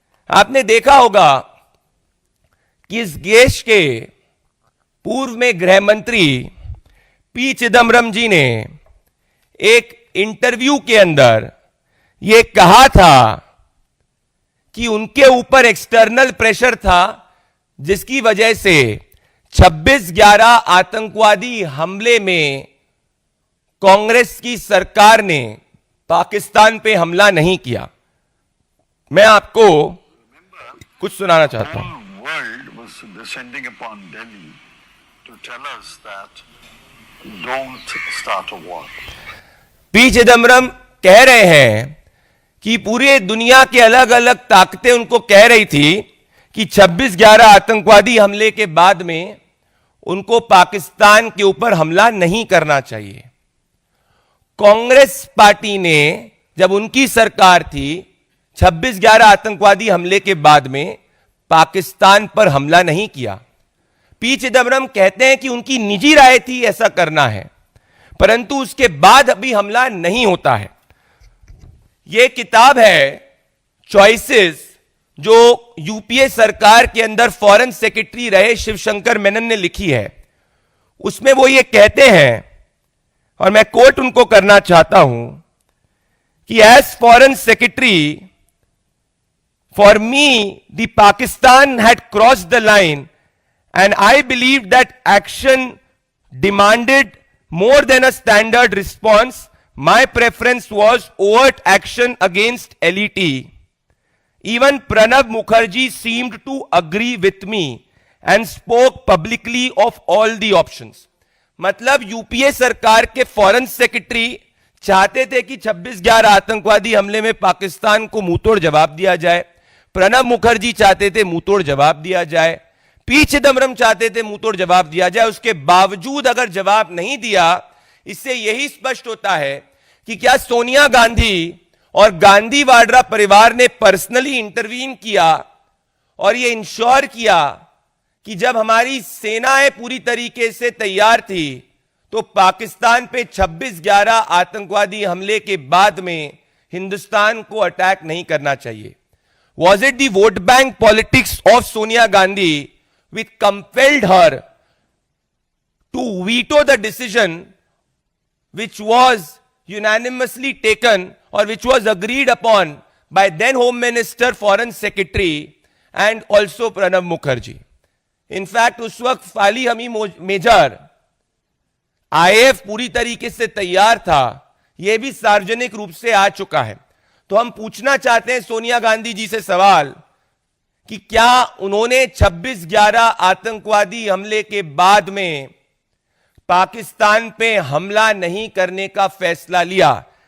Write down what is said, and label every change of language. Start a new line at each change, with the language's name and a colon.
Hindi: आपने देखा होगा कि इस देश के पूर्व में गृह मंत्री पी चिदम्बरम जी ने एक इंटरव्यू के अंदर यह कहा था कि उनके ऊपर एक्सटर्नल प्रेशर था, जिसकी वजह से 26/11 आतंकवादी हमले में कांग्रेस की सरकार ने पाकिस्तान पे हमला नहीं किया। मैं आपको कुछ सुनाना चाहता हूं।
English: World was descending upon Delhi to tell us that don't start a war.
Hindi: P Chidambaram कह रहे हैं कि पूरे दुनिया के अलग अलग ताकतें उनको कह रही थी कि 26/11 आतंकवादी हमले के बाद में उनको पाकिस्तान के ऊपर हमला नहीं करना चाहिए। कांग्रेस पार्टी ने जब उनकी सरकार थी 26/11 आतंकवादी हमले के बाद में पाकिस्तान पर हमला नहीं किया। पी चिदम्बरम कहते हैं कि उनकी निजी राय थी ऐसा करना है, परंतु उसके बाद अभी हमला नहीं होता है। यह किताब है चॉइसेस, जो यूपीए सरकार के अंदर फॉरेन सेक्रेटरी रहे शिवशंकर मेनन ने लिखी है। उसमें वो ये कहते हैं, और मैं कोट उनको करना चाहता हूं कि as foreign secretary
English: for me the Pakistan had crossed the line and I believed that action demanded more than a standard response. My preference was overt action against LET. Even Pranab Mukherjee seemed to agree with me and spoke publicly of all the options.
Hindi: मतलब UPA सरकार के foreign secretary चाहते थे कि 26/11 आतंकवादी हमले में पाकिस्तान को मुंहतोड़ जवाब दिया जाए। प्रणब मुखर्जी चाहते थे मुंहतोड़ जवाब दिया जाए। पी चिदम्बरम चाहते थे मुंहतोड़ जवाब दिया जाए। उसके बावजूद अगर जवाब नहीं दिया, इससे यही स्पष्ट होता है कि क्या सोनिया गांधी और गांधी वाड्रा परिवार ने पर्सनली इंटरवीन किया और यह इंश्योर किया कि जब हमारी सेनाएं पूरी तरीके से तैयार थी तो पाकिस्तान पे 26/11 आतंकवादी हमले के बाद में हिंदुस्तान को अटैक नहीं करना चाहिए।
English: Was it the vote bank politics of Sonia Gandhi which compelled her to veto the decision which was unanimously taken or which was agreed upon by then Home Minister, Foreign Secretary and also Pranab Mukherjee? In fact,
Hindi: उस वक्त फाली हमी major IAF पूरी तरीके से तैयार था, यह भी सार्वजनिक रूप से आ चुका है। तो हम पूछना चाहते हैं सोनिया गांधी जी से सवाल कि क्या उन्होंने 26/11 आतंकवादी हमले के बाद में पाकिस्तान पे हमला नहीं करने का फैसला लिया?